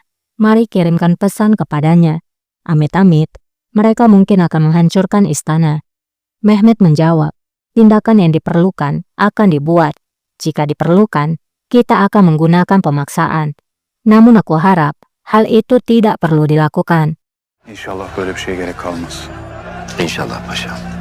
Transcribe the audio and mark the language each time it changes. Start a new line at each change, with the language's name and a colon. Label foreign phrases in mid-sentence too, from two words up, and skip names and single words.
Indonesian: Mari kirimkan pesan kepadanya. Amit-amit, mereka mungkin akan menghancurkan istana." Mehmet menjawab, "Tindakan yang diperlukan akan dibuat. Jika diperlukan, kita akan menggunakan pemaksaan. Namun aku harap hal itu tidak perlu dilakukan."
Turkish: İnşallah böyle bir şeye gerek kalmaz. İnşallah paşa.